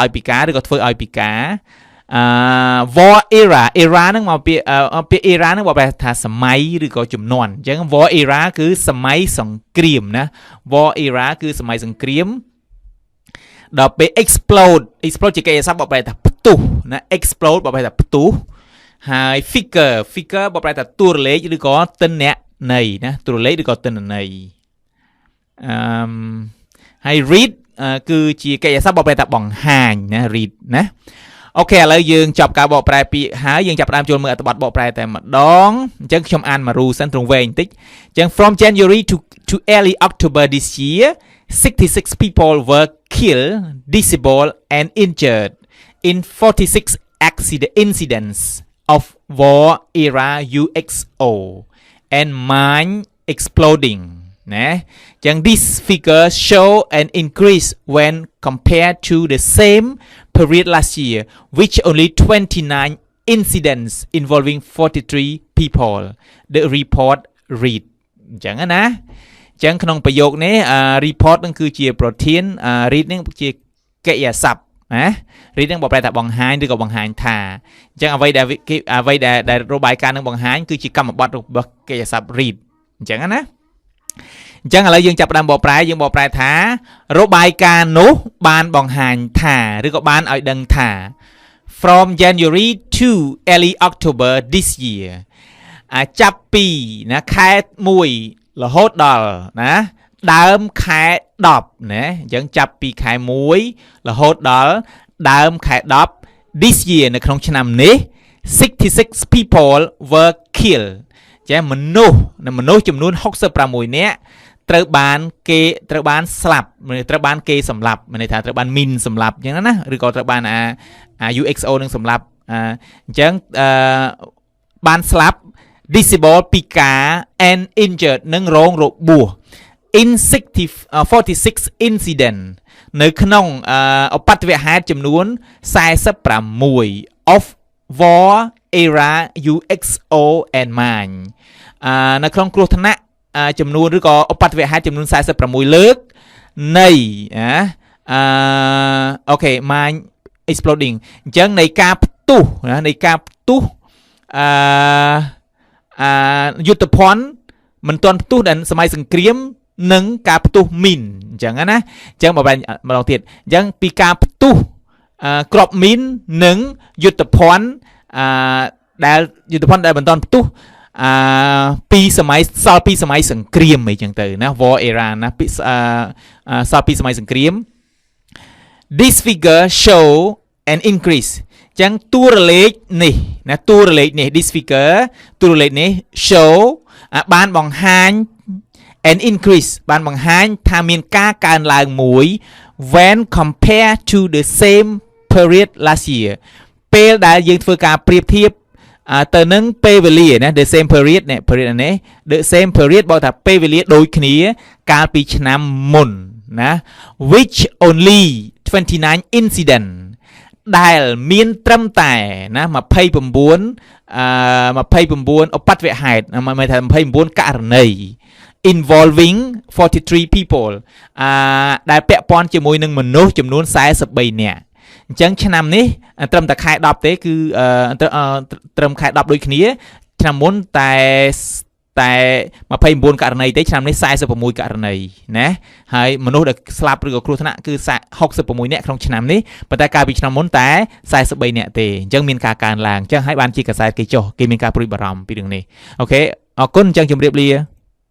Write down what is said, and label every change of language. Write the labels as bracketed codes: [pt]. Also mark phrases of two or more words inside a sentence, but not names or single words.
[km] ឲ្យពិការឬក៏ធ្វើឲ្យពិការ [en] war era [km] ហ្នឹងមកពាក្យ era ហ្នឹងបកប្រែថាសម័យឬក៏ជំនាន់អញ្ចឹង [en] war era [km] គឺសម័យសង្គ្រាមណា [en] war era [km] គឺសម័យសង្គ្រាមដល់ពេល explode ជាកិរិយាសព្ទបកប្រែថាផ្ទុះណា explode បកប្រែថាផ្ទុះហើយ figure បកប្រែថាតួលេខឬក៏ទិន្នន័យណាតួលេខឬក៏ទិន្នន័យ ហើយ read គឺជាកិរិយាសព្ទបកប្រែថាបង្ហាញណា read ណាអូខេឥឡូវយើងច ប់ការបកប្រែពាក្យហើយយើងចាប់ផ្ដើមចូលមើលអត្ថបទបកប្រែតែម្ដងអញ្ចឹងខ្ញុំអានមួយរូសិនត្រង់វែងបន្តិចអញ្ចឹង [en] from January to early October this year 66 people were killed, disabled and injured in 46 incidents of war era UXO and mine exploding [km] ណាចឹង [en] this figure show an increase when compared to the same period last year which only 29 incidents involving 43 people the report read [km] អញ្ចឹងណាអញ្ចឹងក្នុងប្រយោគនេះ report នឹងគឺជាប្រធាន read នឹងជាកិរិយាសព្ទណា read នឹងបកប្រែថាបង្ហាញឬក៏បង្ហាញ ថាអញ្ចឹងអ្វីដែលរបាយការណ៍នឹងបង្ហាញគឺជាកម្មបត្តិរបស់កិរិយាសព្ទ read អញ្ចឹងណាអញ្ចឹងឥឡូវយើងចាប់ផ្ដើមបកប្រែយើងបកប្រែថារបាយការណ៍នោះបានបង្ហាញថាឬ ក៏បានឲ្យដឹងថា [en] from January to early October this year [km] ចាប់ពីណាខែ1រហូតដល់ណាដើមខែ10ណាអញ្ចឹងចាប់ពី ខែ1រហូតដល់ដើមខែ10 [en] this year [km] នៅក្នុងឆ្នាំនេះ [en] 66 people were killed [km] ចាមនុស្សចំ នួន66នាក់ត្រូវបានស្លាប់ត្រូវបានគេសម្លាប់មានន័យថាត្រូវបានមីនសម្លាប់អញ្ចឹង ណាឬក៏ត្រូវបានUXO នឹងសម្លាប់អញ្ចឹងបានស្លាប់ disable ពិការ [en] and injured [km] និងរងរបួស [en] in 46 incident [km] នៅក្នុងឧបទ្ទវហេតុចំនួន46 [en] of war era UXO and mine [km] នៅក្នុងគ្រោះថ្នាក់ចំនួនឬក៏ឧបទ្ទវហេតុចំនួន46លើកនៃ អូខេ [en] mind exploding [km] អញ្ចឹងនៃការផ្ទុះណានៃការផ្ទុះយុទ្ធភ័ណ្ឌមិនទាន់ផ្ទុះដល់សម័យសង្គ្រាមនិងការផ្ទុះមីនអញ្ចឹងណាអញ្ចឹងម្ដងទៀតអញ្ចឹងពីការផ្ទុះក្រប មីននិងយុទ្ធភ័ណ្ឌដែលយុទ្ធភ័ណ្ឌដែលមិនទាន់ផ្ទុះពីសម័យសល់ពីសម័យសង្គ្រាមអីចឹងទៅណា [en] war era [km] ណាពីស ល់ពីសម័យសង្គ្រាម [en] this figure show an increase [km] ចឹងតួរលេខនេះណាតួរលេខនេះ [en] this figure [km] តួរលេខនេះ show បានបង្ហាញ [en] an increase [km] បានបង្ហាញថាមានការកើនឡើងមួយ [en] when compared to the same period last year [km] ពេលដែលយើងធ្វើការប្រៀបធៀបទៅនឹងពេលវេលាណា [en] the same period [km] នេះ period នេះ [en] the same period [km] បើថាពេលវេលាដូចគ្នាកាលពីឆ្នាំមុនណា [en] which only 29 incident [km] ដែលមានត្រឹមតែណា29ឧប ទ្ទវហេតុមិនថា29ករណី [en] involving 43 people [km] ដែលពាក់ព័ន្ធជាមួយនឹងមនុស្សចំនួន43នាក់អញ្ចឹងឆ្នាំនេះត្រឹមតែខែ10ទេគឺត្រឹមខែ10ដូចគ្នាឆ្នាំមុនតែ 29ករណីទេឆ្នាំនេះ46ករណីណាហើយមនុស្សដែលស្លាប់ឬក៏គ្រោះថ្នាក់គឺ66នាក់ក្នុងឆ្នាំនេះប៉ុន្តែកាលពីឆ្នាំមុនតែ43នាក់ទេអញ្ចឹងមានការកើនឡើងអញ្ចឹងហើយបានជាកាសែតគេចុះគេមានការព្រួយបារម្ភពីរឿងនេះអូខេអរគុណអញ្ចឹងជម្រាបលា